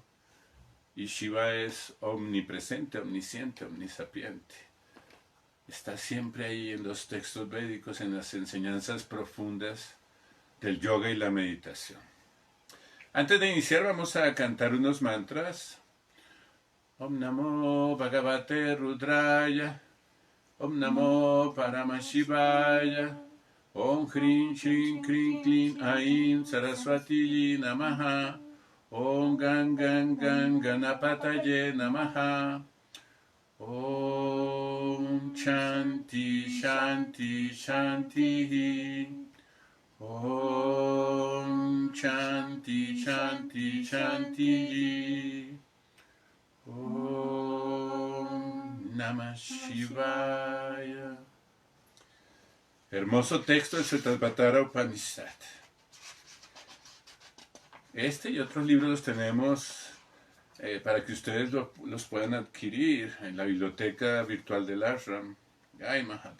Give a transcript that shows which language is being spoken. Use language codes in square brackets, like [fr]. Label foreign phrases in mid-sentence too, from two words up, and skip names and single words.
[es] Y Shiva es omnipresente, omnisciente, omnisapiente. Está siempre ahí en los textos védicos, en las enseñanzas profundas del yoga y la meditación. Antes de iniciar vamos a cantar unos mantras. [sa] Om Namo Bhagavate Rudraya, Om Namo Paramashivaya, Om Hrim Shrim Krim Klim Aim Saraswati Namaha, Om Gan Gan Gan Ganapataye Namaha, Om Shanti Shanti Shanti, Om Shanti Shanti Shanti, Om Namah Shivaya. [es] Hermoso texto del Svetasvatara Upanishad. Este y otros libros los tenemos para que ustedes los puedan adquirir en la biblioteca virtual del Ashram. [sa] Jai Mahadeva.